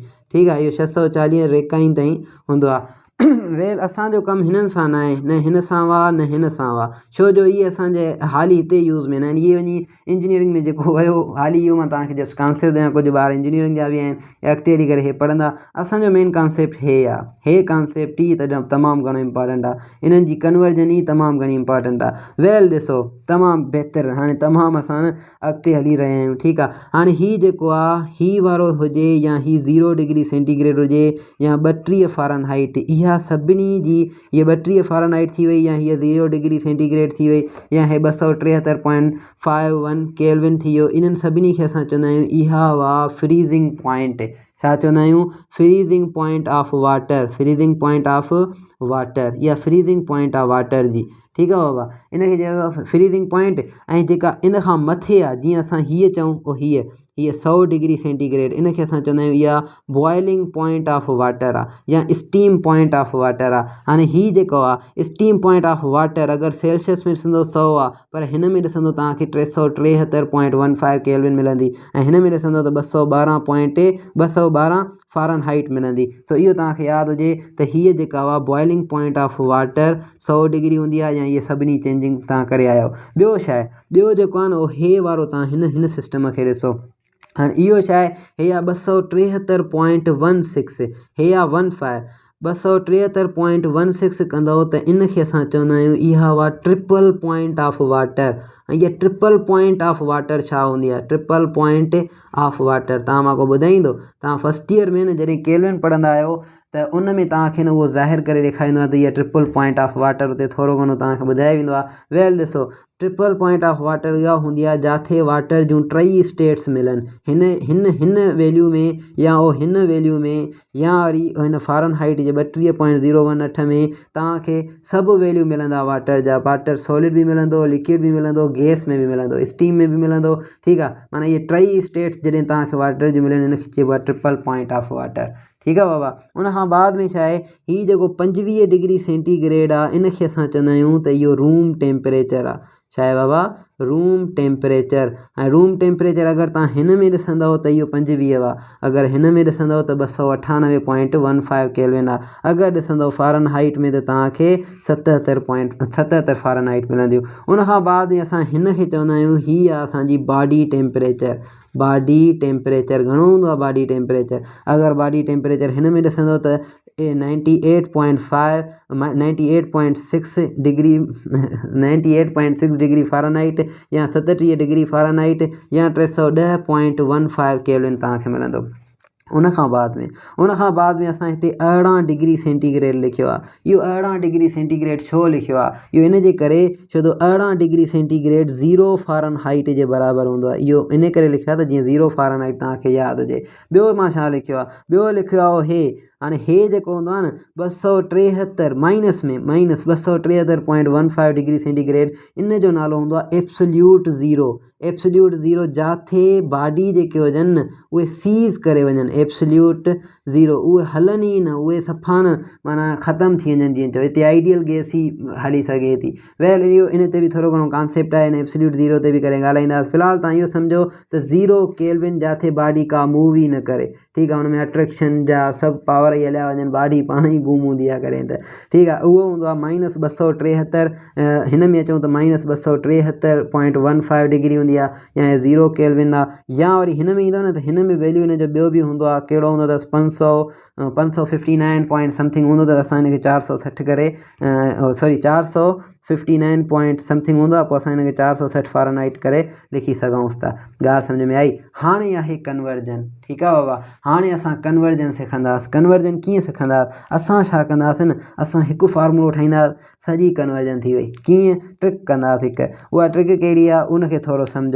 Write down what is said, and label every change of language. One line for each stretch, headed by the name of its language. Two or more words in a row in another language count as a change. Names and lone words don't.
Sindhi: ठीकु आहे, इहो 640 रैंकाइन ताईं हूंदो आहे। वेल असांजो कमु हिननि सां न आहे, न हिन सां वाह न हिन सां वाह, छो जो इहे असांजे हाली हिते यूज़ में न आहिनि। इहे वञी इंजीनियरिंग में जेको वियो हाली, इहो मां तव्हांखे
English: just concept
Sindhi: ॾियां। कुझु ॿार इंजीनियरिंग जा बि आहिनि या अॻिते हली करे हे पढ़ंदा। असांजो
English: main concept
Sindhi: हे आहे, हे कॉन्सेप्ट ई तमामु घणो इम्पॉर्टेंट आहे। इन्हनि जी कन्वर्जन ई तमामु घणी इम्पॉर्टेंट आहे। वेल ॾिसो, तमामु बहितरु, हाणे तमामु असां अॻिते हली रहिया आहियूं। ठीकु आहे। हाणे हीउ जेको आहे, ही वारो हुजे या ही 0
English: degree centigrade
Sindhi: हुजे या 32 फ़ारेनहाइट, इहा सभिनी जी, ये 32 फ़ारेनहाइट थी वई, या हीअ 0
English: degree centigrade
Sindhi: थी वई, या हे 273.51 केल्विन थी वियो। इन्हनि सभिनी खे असां चवंदा आहियूं इहा हुआ
English: freezing point.
Sindhi: छा चवंदा आहियूं?
English: freezing point of water, freezing point of water,
Sindhi: या
English: freezing point of water
Sindhi: जी। ठीकु आहे बाबा। इनखे चइबो आहे
English: freezing point.
Sindhi: ऐं जेका इन खां मथे आहे, जीअं असां हीअ चऊं, हीअ 100
English: degree centigrade,
Sindhi: इनखे असां चवंदा आहियूं इहा
English: boiling point of water
Sindhi: आहे, या
English: steam point of water
Sindhi: आहे। हाणे हीउ जेको आहे
English: steam point of water,
Sindhi: अगरि सेल्सियस में ॾिसंदो 100 आहे, पर हिन में ॾिसंदो तव्हांखे 373.15 केल्विन मिलंदी, ऐं हिन में ॾिसंदो त 212 फ़ारेनहाइट मिलंदी। सो इहो तव्हांखे यादि हुजे त हीअ जेका आहे
English: boiling point of water
Sindhi: 100 डिग्री हूंदी आहे, या इहे सभिनी चेंजिंग तव्हां करे आयो। ॿियो छा आहे? ॿियो जेको आहे न, उहो हे वारो तव्हां हिन सिस्टम खे ॾिसो। हाणे इहो छा आहे? हे आहे 273.16, हे आहे 15, 273.16 कंदव त इनखे असां चवंदा आहियूं इहा हुआ
English: triple point of water.
Sindhi: ऐं इहा
English: triple point of water
Sindhi: छा हूंदी आहे?
English: triple point of water
Sindhi: तव्हां मां को ॿुधाईंदो? तव्हां
English: first year
Sindhi: में न जॾहिं केल्विन पढ़ंदा आहियो त उन में तव्हांखे न उहो ज़ाहिर करे ॾेखारींदो आहे त इहा
English: triple point of water,
Sindhi: उते थोरो घणो तव्हांखे ॿुधाए वेंदो आहे। वेल ॾिसो,
English: triple point of water
Sindhi: इहा हूंदी आहे जिथे वाटर जूं 3 स्टेट्स मिलनि, हिन वैल्यू में, या उहो हिन वैल्यू में, या वरी हिन फ़ारेनहाइट जे 32.018 में तव्हांखे सभु वैल्यू मिलंदा वाटर जा। वाटर सॉलिड बि मिलंदो, लिक्विड बि मिलंदो, गैस में बि मिलंदो, स्टीम में बि मिलंदो। ठीकु आहे। माना इहे 3 स्टेट्स जॾहिं तव्हांखे वाटर जूं मिलनि, हिनखे चइबो आहे
English: triple point of water.
Hindi: ठीक है
Sindhi: बाबा। उन खां बाद में छा आहे, ही जेको 25
English: degree centigrade
Sindhi: आहे इनखे असां चवंदा आहियूं त इहो
English: room temperature
Sindhi: आहे। छा आहे बाबा,
English: room temperature.
Sindhi: ऐं
English: room temperature
Sindhi: अगरि तव्हां हिन में ॾिसंदव त इहो 25 आहे, अगरि हिन में ॾिसंदव त 298.15 केल्विन आहे, अगरि ॾिसंदव फ़ारेनहाइट में त तव्हांखे 77 फ़ारेनहाइट मिलंदियूं। उन खां बाद में असां हिन खे चवंदा आहियूं, हीअ आहे असांजी
English: body temperature. body temperature
Sindhi: घणो हूंदो आहे
English: body temperature,
Sindhi: अगरि
English: body temperature
Sindhi: हिन में ॾिसंदव त 98.5 98.6 डिग्री 98.6
English: degree Fahrenheit
Sindhi: या 37
English: degree Fahrenheit
Sindhi: या 310.15 केल्विन तव्हांखे मिलंदो। उन खां बाद में असां हिते 18
English: degree centigrade
Sindhi: लिखियो आहे। इहो 18
English: degree centigrade
Sindhi: छो लिखियो आहे, इहो इन जे करे छो त 18
English: degree centigrade
Sindhi: 0 फ़ारेनहाइट जे बराबरि हूंदो आहे। इहो इन करे लिखियो आहे त जीअं 0 फ़ारेनहाइट तव्हांखे यादि हुजे। ॿियो मां छा लिखियो आहे, ॿियो लिखियो आहे हे, हाणे हे जेको हूंदो आहे न 273 माइनस में माइनस 273.15
English: degree centigrade,
Sindhi: इन जो नालो हूंदो आहे
English: absolute zero. absolute zero
Sindhi: जाथे बॉडी जेके हुजनि न उहे सीज़ करे वञनि,
English: absolute zero,
Sindhi: उहे हलनि ई न, उहे सफ़ा न माना ख़तमु थी वञनि। जीअं चओ हिते
English: ideal gas
Sindhi: ई हली सघे थी। वेल इहो इन ते बि थोरो घणो कॉन्सेप्ट आहे, इन
English: absolute zero
Sindhi: ते बि करे ॻाल्हाईंदासीं। फ़िलहालु तव्हां इहो सम्झो त 0 केल्विन जाथे बॉडी का मूव ई न करे, ठीकु आहे। हुन में अट्रैक्शन जा सभु पावर ई हलिया वञनि, बॉडी पाण ई गुम हूंदी आहे करे त, ठीकु आहे। उहो हूंदो आहे -273, हिन में अचूं त -273.15 डिग्री हूंदी आहे या 0 केल्विन आहे। या वरी हिन में ईंदो न त हिन में वैल्यू हिन जो ॿियो बि हूंदो आहे, कहिड़ो हूंदो अथसि 559
English: point something
Sindhi: हूंदो अथसि। असां हिनखे 460 करे सॉरी 459
English: point something
Sindhi: हूंदो आहे, पोइ असां हिनखे 460 फ़ारेनहाइट करे लिखी सघूं था। ॻाल्हि सम्झ में आई। हाणे आहे कन्वर्जन, ठीकु आहे बाबा। हाणे असां कन्वर्जन सिखंदासीं। कन्वर्जन कीअं सिखंदासीं, असां छा कंदासीं न, असां हिकु फार्मूलो ठाहींदासीं, सॼी कन्वर्जन थी वई। कीअं, ट्रिक कंदासीं हिकु। उहा ट्रिक कहिड़ी आहे उनखे थोरो सम्झो।